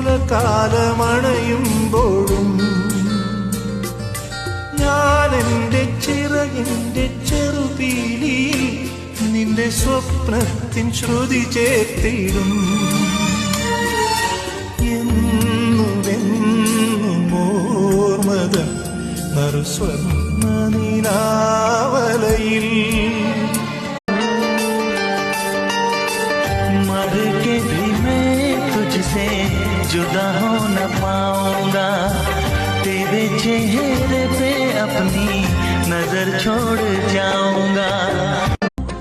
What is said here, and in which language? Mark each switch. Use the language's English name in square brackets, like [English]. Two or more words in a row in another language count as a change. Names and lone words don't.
[Malayalam] കാലമണയുമ്പോഴും ഞാൻ എൻ്റെ ചിറകിൻ്റെ ചെറുപീലിയിൽ നിന്റെ സ്വപ്നത്തിൻ ശ്രുതി ചേർത്തിടും. എന്നുമെന്നും ഓർമ്മതൻ നറുസ്വർണ്ണ നിലാവലയിൽ [Hindi] मर के भी मैं तुझसे जुदा हो न पाऊंगा, तेरे चेहरे पे अपनी नजर छोड़ जाऊंगा.